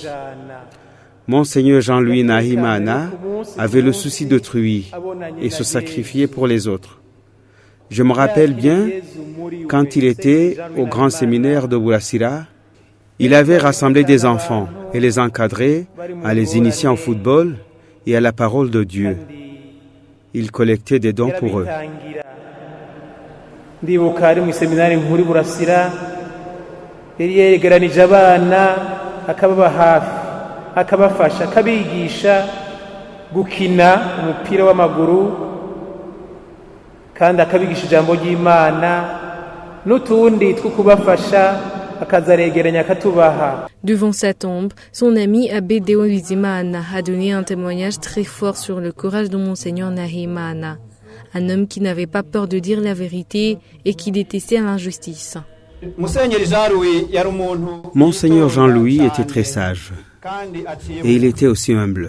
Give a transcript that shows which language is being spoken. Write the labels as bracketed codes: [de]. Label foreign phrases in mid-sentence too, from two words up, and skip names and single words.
[fr] Monseigneur Jean-Louis Nahimana avait le souci d'autrui et se sacrifiait pour les autres. Je me rappelle bien, quand il était au grand séminaire de Boulassira, il avait rassemblé des enfants et les encadré à les initier au football et à la parole de Dieu. Il collectait des dons pour eux. [rn] Ndibuka ari mu seminari nkuru Burasira yari yegeranije abana akababa hafi akabafasha akabigisha gukina umupira w'amaguru kandi akabigisha ijambo ry'Imana n'utundi two kubafasha akazaregeranya akatubaha. [fr] Devant sa tombe, son ami Abbé Deo Bizimana a donné un témoignage très fort sur le courage de Monseigneur Nahimana, un homme qui n'avait pas peur de dire la vérité et qui détestait l'injustice. Monseigneur Jean-Louis était très sage et il était aussi humble.